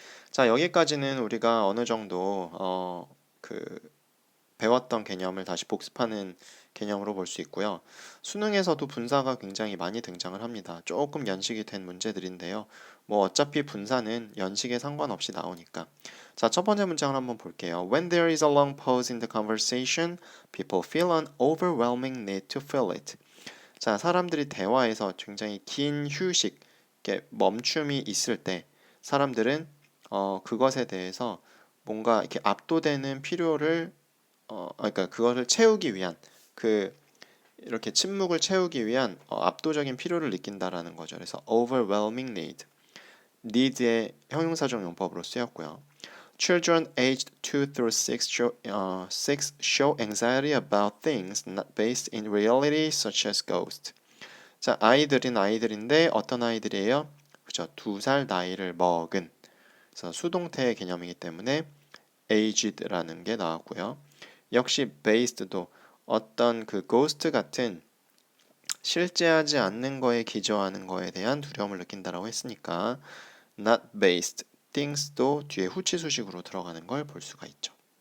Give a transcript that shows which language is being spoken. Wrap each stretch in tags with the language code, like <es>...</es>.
<ko>자, 여기까지는 우리가 어느 정도 배웠던 개념을 다시 복습하는 개념으로 볼 수 있고요. 수능에서도 분사가 굉장히 많이 등장을 합니다. 조금 연식이 된 문제들인데요. 뭐 어차피 분사는 연식에 상관없이 나오니까. 자, 첫 번째 문장을 한번 볼게요.</ko> <en>When there is a long pause in the conversation, people feel an overwhelming need to fill it.</en> <ko>자, 사람들이 대화에서 굉장히 긴 휴식, 이렇게 멈춤이 있을 때 사람들은 그것에 대해서 뭔가 이렇게 압도되는 필요를 그러니까 그것을 채우기 위한 이렇게 침묵을 채우기 위한 압도적인 필요를 느낀다라는 거죠. 그래서 overwhelming need의 형용사적 용법으로 쓰였고요.</ko> <en>Children aged 2 through 6 show anxiety about things not based in reality such as ghosts.</en> <ko>자, 아이들인데 어떤 아이들이에요? 그죠? 2살 나이를 먹은 그래서 수동태의 개념이기 때문에 aged라는 게 나왔고요. 역시 based도 어떤 그 ghost 같은 실제하지 않는 거에 기저하는 거에 대한 두려움을 느낀다라고 했으니까</ko> <en>not based things</en> <ko>도 뒤에 후치수식으로 들어가는 걸 볼 수가 있죠.</ko>